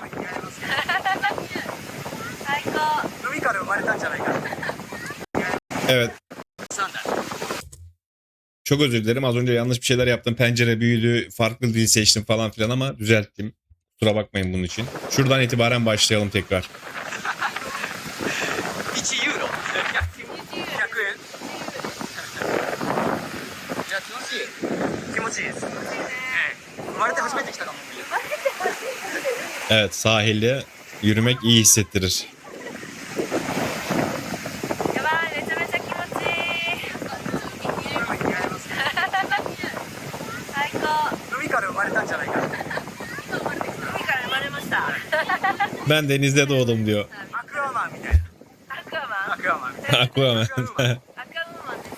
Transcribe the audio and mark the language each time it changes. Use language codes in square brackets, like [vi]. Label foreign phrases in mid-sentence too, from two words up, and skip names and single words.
[tr] Evet. Çok özür dilerim. Az önce yanlış bir şeyler yaptım. Pencere büyüdü. Farklı dil seçtim falan filan ama düzelttim. Kusura bakmayın bunun için. Şuradan itibaren başlayalım tekrar. [ja] 1 ユーロ100円いや気持ちいい気持ちいいです、生まれて初めて来たかも [tr] Evet, sahilde yürümek iyi hissettirir. [ja] やばい、めちゃめちゃ気持ちいい。最高。海から生まれたんじゃないかな海から生まれました。 [tr] Ben denizde doğdum diyor. [ja] アクアマンみたいなアクアマン。アクアマンみたいな Aquaman. アクアウーマンです。